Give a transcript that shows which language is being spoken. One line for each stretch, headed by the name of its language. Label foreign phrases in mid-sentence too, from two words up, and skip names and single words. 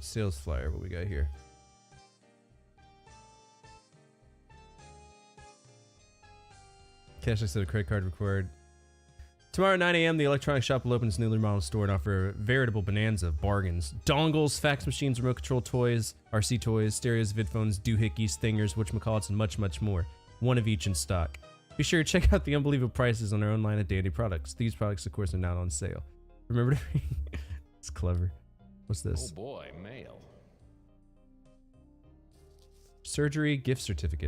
English: Sales flyer, what we got here? Cashless set of credit card required. Tomorrow at 9 a.m., the electronic shop will open its newly remodeled store and offer a veritable bonanza of bargains. Dongles, fax machines, remote control toys, RC toys, stereos, vidphones, doohickeys, thingers, whatchamacallits, and much, much more. One of each in stock. Be sure to check out the unbelievable prices on our own line of Dandy products. These products, of course, are not on sale. Remember to read. It's clever. What's this? Oh boy, mail. Surgery gift certificate.